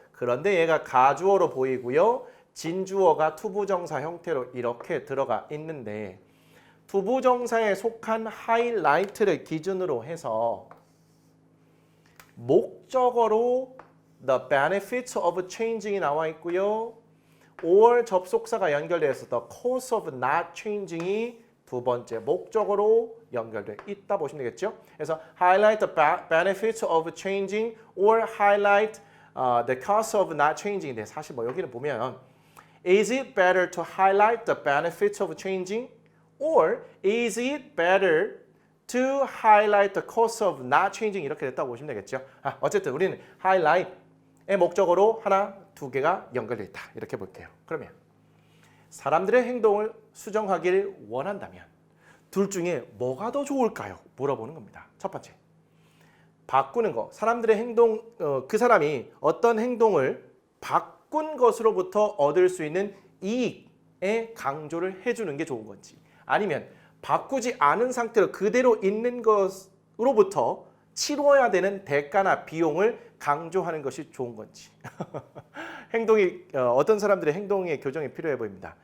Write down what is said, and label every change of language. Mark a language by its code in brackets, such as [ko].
[ko] 그런데 얘가 가주어로 보이고요. 진주어가 투부정사 형태로 이렇게 들어가 있는데 투부정사에 속한 하이라이트를 기준으로 해서 목적어로 [en] the benefits of changing [ko] 이 나와 있고요. or 접속사가 연결되어서 [en] the cost of not changing [ko] 이 두 번째 목적어로 연결되어 있다 보시면 되겠죠. [en] 그래서 highlight the benefits of changing or highlight the cost of not changing [ko] 인데 사실 뭐 여기는 보면 [en] is it better to highlight the benefits of changing or is it better to highlight the cost of not changing [ko] 이렇게 됐다고 보시면 되겠죠. 어쨌든 우리는 highlight의 목적어로 하나, 두 개가 연결되어 있다. 이렇게 볼게요. 그러면 사람들의 행동을 수정하기를 원한다면 둘 중에 뭐가 더 좋을까요? 물어보는 겁니다. 첫 번째, 바꾸는 거. 사람들의 행동, 그 사람이 어떤 행동을 바꾼 것으로부터 얻을 수 있는 이익에 강조를 해주는 게 좋은 건지 아니면 바꾸지 않은 상태로 그대로 있는 것으로부터 치러야 되는 대가나 비용을 강조하는 것이 좋은 건지 행동이 어떤 사람들의 행동의 교정이 필요해 보입니다.